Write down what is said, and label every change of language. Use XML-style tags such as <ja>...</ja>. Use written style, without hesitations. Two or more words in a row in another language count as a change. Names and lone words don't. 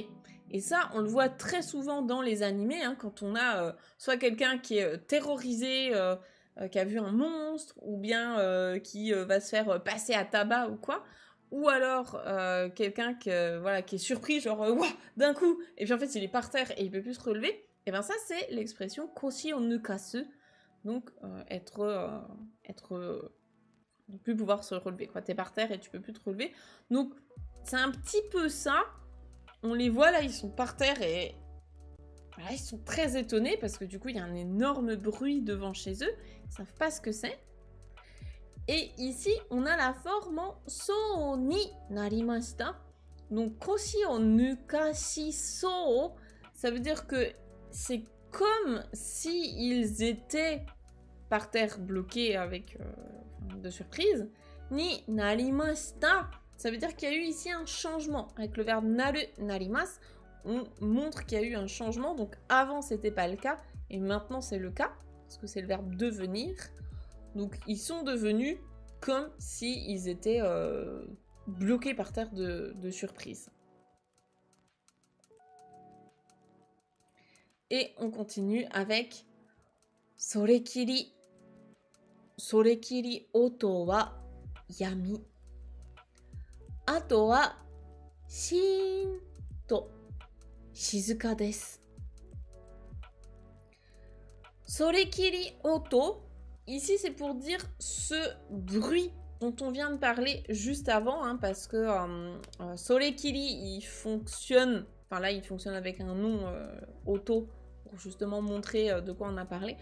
<fr>Et ça, on le voit très souvent dans les animés, hein, quand on a soit quelqu'un qui est terrorisé, qui a vu un monstre, ou bien qui va se faire passer à tabac ou quoi. ou alors quelqu'un voilà, qui est surpris, genre Ouah d'un coup, et puis en fait il est par terre et il peut plus se relever, et bien ça c'est l'expression</fr> <ja>腰を抜かす,</ja> <fr>donc ne plus pouvoir se relever, quoi. T'es par terre et tu peux plus te relever. Donc c'est un petit peu ça. On les voit là, ils sont par terre et voilà, ils sont très étonnés parce que du coup il y a un énorme bruit devant chez eux, ils savent pas ce que c'est. Et ici, on a la forme en</fr> <ja>そうになりました. Donc, 腰を抜かしそう,</ja> <fr>ça veut dire que c'est comme si ils étaient par terre bloqués avec de surprise.</fr> <ja>になりました,</ja> <fr>ça veut dire qu'il y a eu ici un changement. Avec le verbe</fr> <ja>なる、なります,</ja> <fr>on montre qu'il y a eu un changement. Donc, avant, c'était pas le cas et maintenant, c'est le cas parce que c'est le verbe devenir. Donc ils sont devenus comme s'ils étaient bloqués par terre de surprise. Et on continue avec Sorekiri.</fr> <ja>それきり音は止み. 後はしんと静かです. それきり音.</ja> <fr>Ici, c'est pour dire ce bruit dont on vient de parler juste avant, hein, parce que Sorekiri, il fonctionne, enfin là, il fonctionne avec un nom auto, pour justement montrer de quoi on a parlé.</fr>